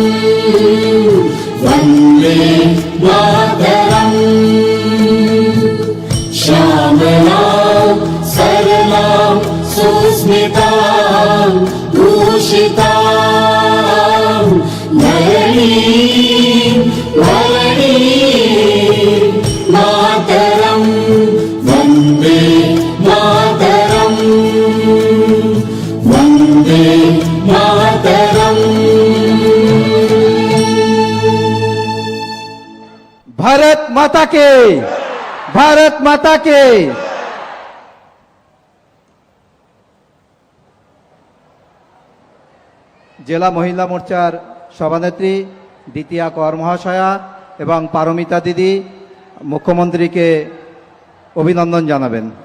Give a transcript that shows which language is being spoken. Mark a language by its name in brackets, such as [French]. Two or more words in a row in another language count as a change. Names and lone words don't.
[Sanskrit] वन्दे मातरम् श्यामलाम् सरलाम् सुस्मिताम् भूषिताम् धरणीम् धरणीम् मातरम् वन्दे मातरम् वन्दे मातरम् [Hindi] भारत माता के, भारत माता के। [Bangla] জেলা মহিলা মোর্চার সভানেত্রী দ্বিতীয়া কর মহাশয়া এবং পারমিতা দিদি মুখ্যমন্ত্রীকে অভিনন্দন জানাবেন।